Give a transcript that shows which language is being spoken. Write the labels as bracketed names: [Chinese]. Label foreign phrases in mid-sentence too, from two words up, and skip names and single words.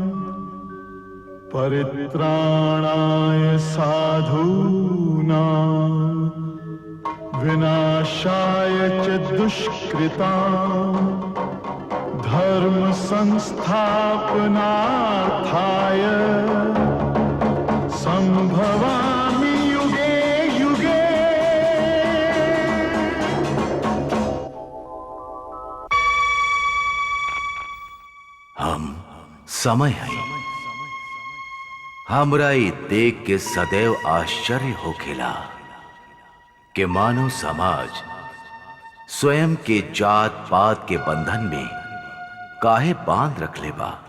[Sanskrit] परित्राणाय साधूनां विनाशाय च दुष्कृतां। धर्म संस्थापनार्थाय संभवामि युगे युगे। [Bhojpuri] हम समय है, हमरा ई देख के सदैव आश्चर्य होखेला कि मानव समाज स्वयं के जात पात के बंधन में काहे बांध रखले बा।